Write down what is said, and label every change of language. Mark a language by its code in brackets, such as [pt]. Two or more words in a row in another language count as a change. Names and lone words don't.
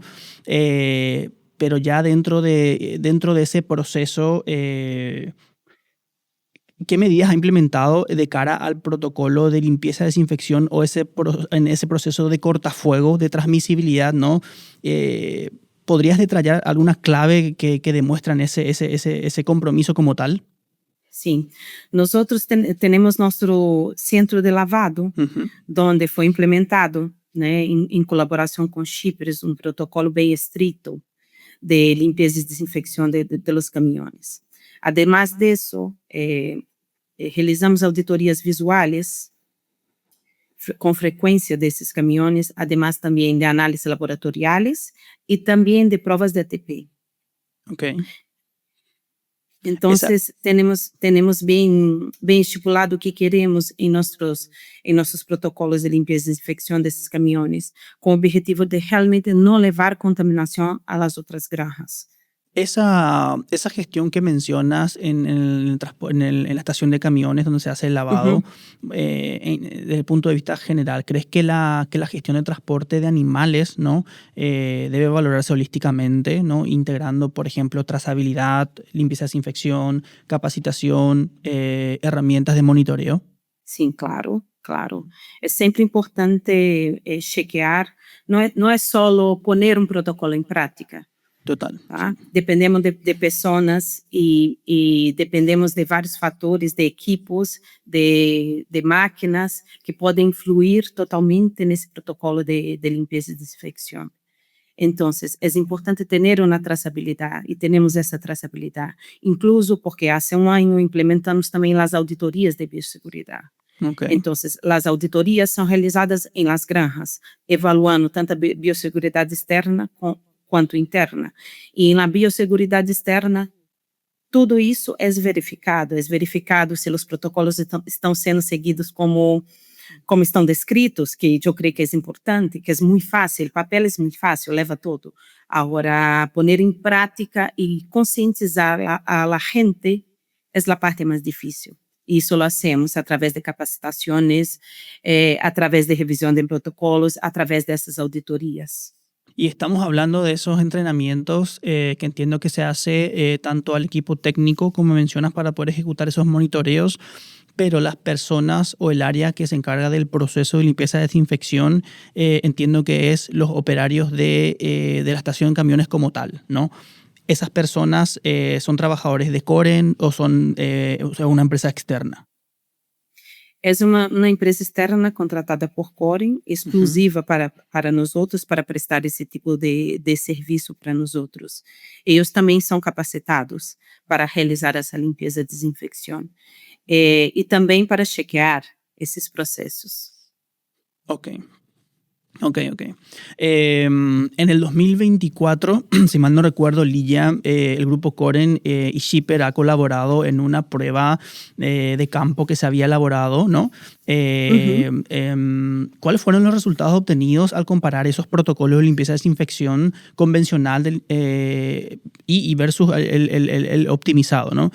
[es] Pero ya dentro de ese proceso, ¿qué medidas ha implementado de cara al protocolo de limpieza, desinfección o en ese proceso de cortafuego, de transmisibilidad, ¿no? ¿Podrías detallar alguna clave que demuestran ese compromiso como tal? [pt] Sim, nós temos nosso centro de lavado, Ujú. onde foi implementado, né, em colaboração com Chipres, um protocolo bem estrito de [es] limpieza y desinfección de los camiones. Además de eso, realizamos auditorías visuales con frecuencia de esses camiones, además también de análisis laboratoriales y también de pruebas de ATP. Ok. Esa, Entonces, tenemos bien estipulado [pt] o que queremos em nossos protocolos de limpeza e desinfecção desses caminhões, com o objetivo de realmente não levar contaminação às outras granjas. [es] esa gestión que mencionas en la estación de camiones donde se hace el lavado, Uhum. desde el punto de vista general, ¿crees que la gestión de transporte de animales, ¿no? Debe valorarse holísticamente, ¿no? Integrando, por ejemplo, trazabilidad, limpieza, desinfección, capacitación, herramientas de monitoreo? [pt] Sim, claro, claro. É sempre importante chequear, não é só poner um protocolo em prática. [es] Total. [pt] Tá? Dependemos de pessoas e dependemos de vários fatores, de equipos, de máquinas que podem influir totalmente nesse protocolo de limpeza e desinfecção. Então, é importante ter uma traçabilidade e temos essa traçabilidade, incluso porque há 1 ano implementamos também as auditorias de biosseguridade. [es] Ok. [pt] Então, as auditorias são realizadas em [es] las granjas, evaluando [pt] tanto a biosseguridade externa quanto interna. E na biosseguridade externa, tudo isso é verificado se os protocolos estão sendo seguidos como estão descritos, que eu creio que é importante, que é muito fácil, o papel é muito fácil, leva tudo. Agora, pôr em prática e conscientizar a gente é a parte mais difícil. Isso [es] lo hacemos [pt] através de capacitações, através de revisão de protocolos, através dessas auditorias. [es] Y estamos hablando de esos entrenamientos que entiendo que se hace tanto al equipo técnico, como mencionas, para poder ejecutar esos monitoreos, pero las personas o el área que se encarga del proceso de limpieza y desinfección, entiendo que es los operarios de la estación de camiones como tal, ¿no? ¿Esas personas son trabajadores de Coren o son una empresa externa? [pt] É uma empresa externa contratada por Coren, exclusiva para nós outros, para prestar esse tipo de serviço para nós outros. Eles também são capacitados para realizar essa limpeza e desinfecção. E também para chequear esses processos. [es] Ok. Ok, ok. En el 2024, si mal no recuerdo, Lilla, el grupo Coren y Shipper ha colaborado en una prueba de campo que se había elaborado, ¿no? Uhum. ¿Cuáles fueron los resultados obtenidos al comparar esos protocolos de limpieza y desinfección convencional y versus el optimizado, ¿no?